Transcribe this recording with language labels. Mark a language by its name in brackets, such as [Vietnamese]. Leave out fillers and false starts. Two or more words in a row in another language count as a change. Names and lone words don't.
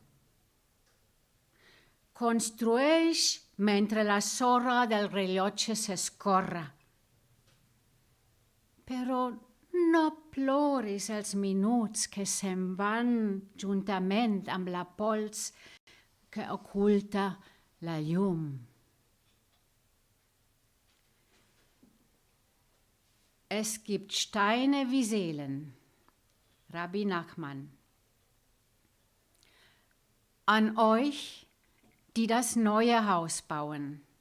[Catalan] Construeix mentre la sorra del rellotge s'escorre. Però no ploris els minuts que se'n van juntament amb la pols que oculta la llum. [German] Es gibt Steine wie Seelen. Rabbi Nachman. An euch, die das neue Haus bauen.